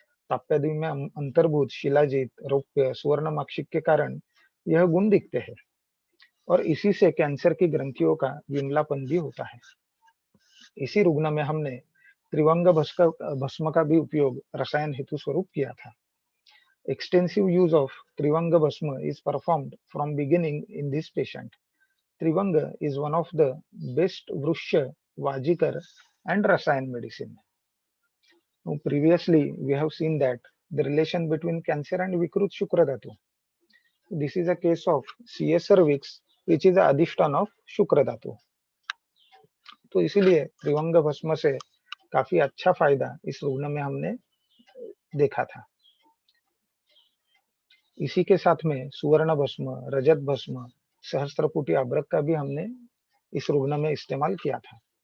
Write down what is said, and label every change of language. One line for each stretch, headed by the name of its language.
Hindi: ताप्यादि में अंतर्भूत शिलाजीत, रौप्य, सुवर्णमाक्षिक के कारण यह गुण दिखते हैं, और इसी से कैंसर की ग्रंथियों का विमलापन भी होता है। इसी रुग्ण में हमने त्रिवंग भस्म का भी उपयोग रसायन हेतु स्वरूप किया था।
English: Extensive use of Trivanga Bhasma is performed from beginning in this patient. Trivanga is one of the best Vrusha, Vajikar and Rasayan medicine. Now, previously, we have seen that the relation between cancer and Vikrut Shukra Dhatu. This is a case of CS cervix, which is the adhishthan of shukra dhatu.
Hindi: तो इसीलिए त्रिवंग भस्म से काफी अच्छा फायदा इस रुग्ण में हमने देखा था. इसी के साथ में सुवर्ण भस्म, रजत भस्म, सहस्त्रपुटी अभ्रक का भी हमने इस रुग्ण में इस्तेमाल किया था.